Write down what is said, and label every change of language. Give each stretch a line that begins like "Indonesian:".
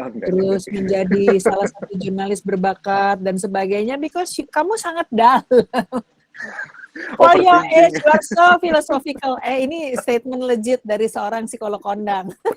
Indonesian: Terus menjadi salah satu jurnalis berbakat dan sebagainya because kamu sangat dalam.
English: For your age, you are so philosophical.
Indonesian: Ini statement legit dari seorang psikolog kondang.